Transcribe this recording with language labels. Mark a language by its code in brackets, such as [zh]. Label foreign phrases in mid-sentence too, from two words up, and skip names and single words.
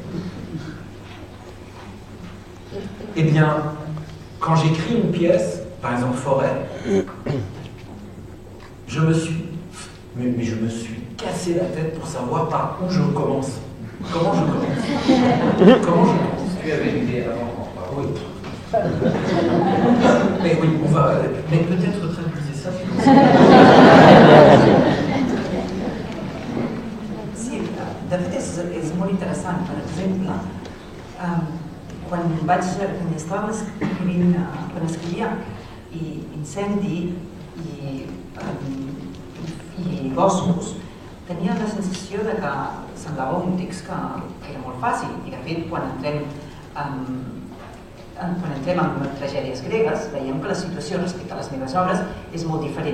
[fr] Eh bien, quand j'écris une pièce, par exemple Forêt, je me suis cassé la tête pour savoir par où je commence. Comment je commence. Comment je commence. Tu avais une idée avant qu'on parle. Oui. Mais oui, on va. Mais peut-être traduisez ça. [ca] Sí, de fet és molt interessant. Per exemple, quan estava escrivint, quan escrivia Incendi i Boscos, tenia la sensació de que semblava un text que era molt fàcil, i de fet quan entrem en tragèdies gregues veiem que la situació respecte a les meves obres és molt diferent.